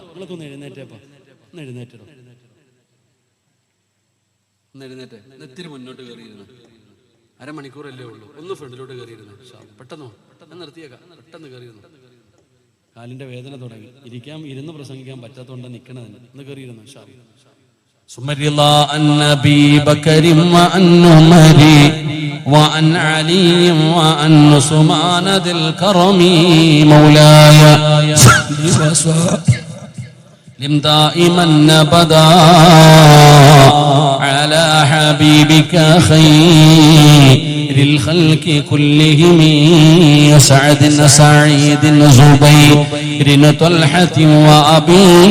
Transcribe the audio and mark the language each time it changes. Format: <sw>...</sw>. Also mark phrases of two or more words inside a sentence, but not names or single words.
<ml>നിങ്ങളൊക്കെ ഒന്ന് എഴുന്നേറ്റേപ്പാ, ഒന്ന് എഴുന്നേറ്റോ, ഒന്ന് എഴുന്നേറ്റേ. നെത്തിരി മുന്നോട്ട് കയറിയിരുന്നു, അരമണിക്കൂറല്ലേ ഉള്ളൂ, ഒന്ന് ഫ്രണ്ടിലോട്ട് കയറിയിരുന്നു. പെട്ടെന്നോ നിർത്തിയേക്കാം, പെട്ടെന്ന് കയറിയിരുന്നു. കാലിന്റെ വേദന തുടങ്ങി, ഇരുന്ന് പ്രസംഗിക്കാൻ പറ്റാത്തോണ്ട് നിൽക്കണതിന് ഒന്ന് കയറിയിരുന്നു.</ml> <ar>ثم رضا عن أبي بكر وعن عمر وعن علي وعن عثمان ذي الكرم مولاي لم دائما أبدا على حبيبك خير الخلق كلهم سعد سعيد زبير طلحة وأبي</ar>